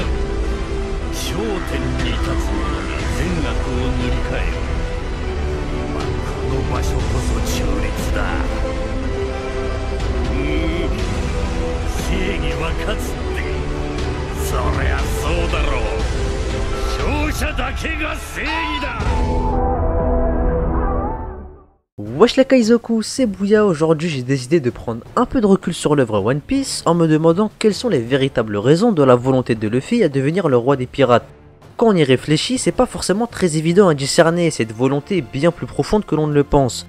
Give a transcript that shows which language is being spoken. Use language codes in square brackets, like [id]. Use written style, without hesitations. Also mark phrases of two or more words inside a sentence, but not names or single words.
[ja] 頂点に立つ者が善悪を塗り替える。今この場所こそ中立だ。正義は勝つって、そりゃそうだろう。勝者だけが正義だ。 [fr] Wesh la Kaizoku, c'est Bouya. Aujourd'hui j'ai décidé de prendre un peu de recul sur l'œuvre One Piece en me demandant quelles sont les véritables raisons de la volonté de Luffy à devenir le roi des pirates. Quand on y réfléchit, c'est pas forcément très évident à discerner, cette volonté est bien plus profonde que l'on ne le pense.